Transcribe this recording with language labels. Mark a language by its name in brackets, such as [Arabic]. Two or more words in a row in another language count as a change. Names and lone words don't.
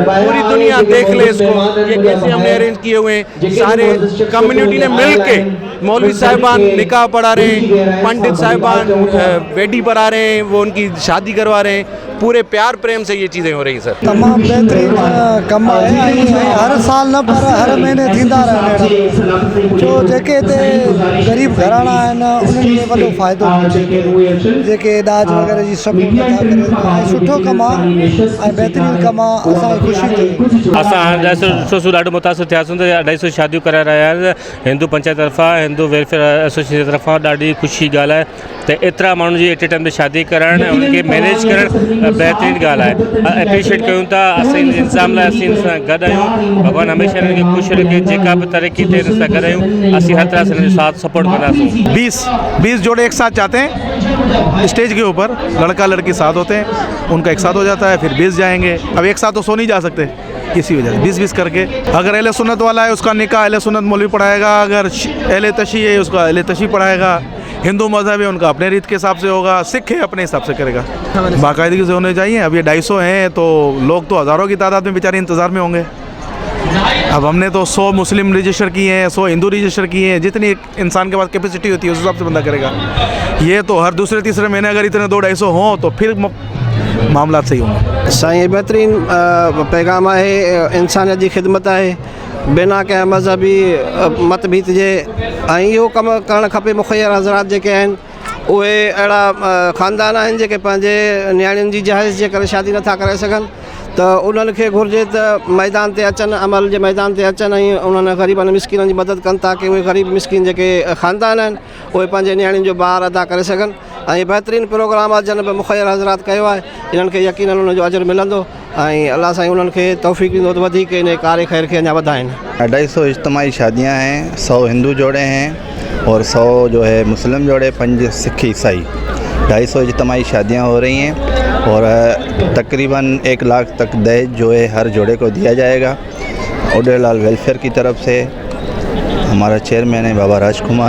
[Urdu] پوری دنیا دیکھ لے اس کو، یہ کیسے ہم نے ارینج کیے ہوئے ہیں. سارے کمیونٹی نے مل کے، مولوی صاحبان نکاح پڑھا رہے ہیں، پنڈت صاحبان ویڈی پڑھا رہے ہیں، وہ ان کی شادی کروا رہے ہیں. پورے پیار پریم سے یہ چیزیں ہو رہی سر. [Sindhi] तमाम बेहतरीन कम आहे। हर साल न पर हर महीने थींदा रहनि। जो जेके हिते ग़रीब घराणा आहिनि उन्हनि खे वॾो फ़ाइदो पहुचे, जेके इलाज वग़ैरह जी सभु नथा करे। सुठो कमु आहे ऐं बहितरीनु कमु आहे, असांखे ख़ुशी थी। असां ॾाढो मुतासिर थियासीं त 250 शादियूं कराए रहिया आहिनि हिंदू पंचायत तरफ़ां, हिंदू वेलफेयर एसोसिएशन तरफ़ां। ॾाढी ख़ुशी ॻाल्हि आहे त एतिरा माण्हुनि जी [English] at a time [Sindhi] ते शादी करणु ऐं उनखे मैनेज करणु बहितरीनु ॻाल्हि आहे। एप्रिशिएट कयूं था, असीं इंतज़ाम लाइ असीं हिन सां गॾु आहियूं। भॻवानु हमेशह हिननि खे ख़ुशि रखे, जेका बि तरक़ी थिए हिन सां गॾु आहियूं। असीं [Urdu] ہر طرح سے [Sindhi] हिन जो साथ सपोर्ट कंदासीं। [Urdu] 20 جوڑے ایک ساتھ جاتے ہیں اسٹیج کے اوپر، لڑکا لڑکی ساتھ ہوتے ہیں، ان کا ایک ساتھ ہو جاتا ہے، پھر 20 جائیں گے. اب ایک ساتھ تو سو نہیں جا سکتے، اسی وجہ سے 20-20 کر کے۔ اگر اہل سنت والا ہے اس کا نکاح اہل سنت مولوی پڑھائے گا، اگر اہل تشی ہے اس کا اہل تشی پڑھائے گا، ہندو مذہب ہے ان کا اپنے ریت کے حساب سے ہوگا، سکھ ہے اپنے حساب سے کرے گا. باقاعدگی سے ہونے چاہیے. اب یہ 250 ہیں تو لوگ تو ہزاروں کی تعداد میں بے چارے انتظار میں ہوں گے. اب ہم نے تو 100 مسلم رجسٹر کیے ہیں، 100 ہندو رجسٹر کیے ہیں. جتنی انسان کے پاس کیپیسٹی ہوتی ہے اس حساب سے بندہ کرے گا۔ یہ تو ہر دوسرے تیسرے مہینے اگر اتنے 200-250 ہوں تو پھر معاملہ صحیح ہوں گے. [Sindhi] साईं बहितरीन पैगाम आहे, इंसानियत जी ख़िदमत आहे, बिना कंहिं मज़हबी मतभेद जे। ऐं इहो कमु करणु खपे। मुखियर हज़रात जेके आहिनि उहे अहिड़ा ख़ानदान आहिनि जेके पंहिंजे नियाणियुनि जी जहेज़ जे करे शादी नथा करे सघनि, त उन्हनि खे घुरिजे त मैदान ते अचनि, अमल जे मैदान ते अचनि ऐं उन्हनि ग़रीबनि मिसकिननि जी मदद कनि, ताकी उहे ग़रीब मिसकिन जेके ख़ानदान आहिनि उहे पंहिंजे नियाणियुनि जो ॿार अदा करे सघनि। ऐं बहितरीनु प्रोग्राम आहे जन मुखियर हज़रात कयो आहे। इन्हनि खे यकीनन उन जो अजर मिलंदो ऐं अल्लाह साईं उन्हनि खे तौफ़ीक़ ॾींदो त वधीक इन कार ख़ैर खे अञा वधाइनि। [Urdu] 250 اجتماعی شادیاں ہیں، 100 ہندو جوڑے ہیں اور 100 جو ہے مسلم جوڑے، 5 سکھ عیسائی. 250 اجتماعی شادیاں ہو رہی ہیں اور تقریباً 1 لاکھ تک جہیز جو ہے ہر جوڑے کو دیا جائے گا. اڈیلال ویلفیئر کی طرف سے ہمارا چیئرمین ہے بابا راجکمار.